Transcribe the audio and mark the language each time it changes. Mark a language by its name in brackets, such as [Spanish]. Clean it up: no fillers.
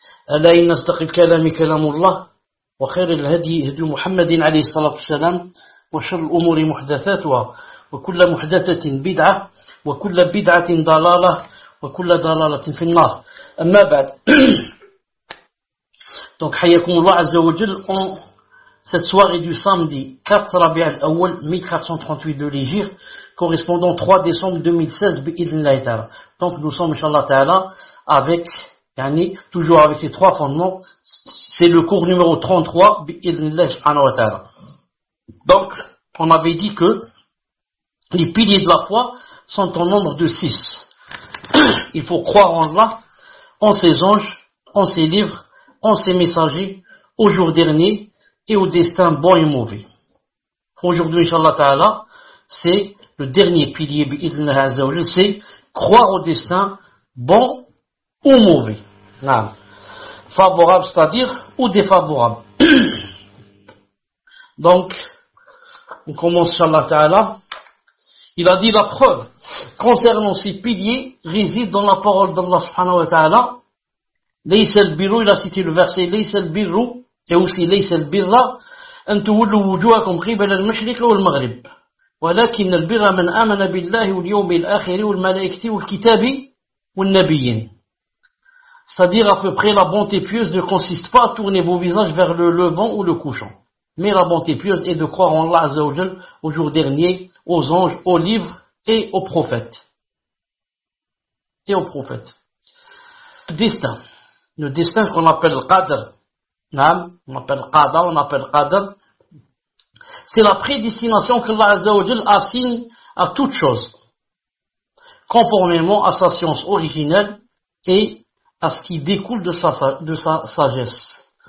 [Arabic] ألا إن أصدق الكلام كلام الله، وخير الهدي هدي محمد عليه الصلاة والسلام، وشر الأمور محدثاتها، وكل محدثة بدعة، وكل بدعة ضلالة، وكل ضلالة في النار. أما بعد. [French] Donc, Hayyakumullah Azza wa Jal, en cette soirée du samedi 4 Rabi' al-Awwal 1438 de l'Hégire, correspondant 3 décembre 2016, bi'idhnillahi ta'ala. Donc, nous sommes, Inch'Allah ta'ala, avec, toujours avec les trois fondements. C'est le cours numéro 33, bi'idhnillahi subhanahu wa ta'ala. Donc, on avait dit que les piliers de la foi sont en nombre de 6. Il faut croire en Allah, en ses anges, en ses livres, en ses messagers, au jour dernier et au destin bon et mauvais. Aujourd'hui, Inch'Allah ta'ala, c'est le dernier pilier, bi'idhnillahi azza wa jal, c'est croire au destin bon ou mauvais. Favorable, c'est-à-dire, ou défavorable. Donc, on commence, Inch'Allah ta'ala. Il a dit la preuve concernant ces piliers réside dans la parole d'Allah subhanahu wa ta'ala. [Arabic] ليس البر, [French] il a cité le verset [Arabic] ليس البر [French] et aussi [Arabic] ليس البر أن تولوا وجوهكم قبل المشرق والمغرب ولكن البر من آمن بالله واليوم الآخر والملائكة والكتاب والنبيين. [French] C'est-à-dire à peu près la bonté pieuse ne consiste pas à tourner vos visages vers le levant ou le couchant, mais la bonté pieuse est de croire en Allah Azza wa Jal, au jour dernier, aux anges, aux livres et aux prophètes. Destin. Le destin qu'on appelle Qadr, on appelle Qadr, c'est la prédestination que Allah Azza wa Jal assigne à toute chose, conformément à sa science originelle et à ce qui découle de sa sagesse.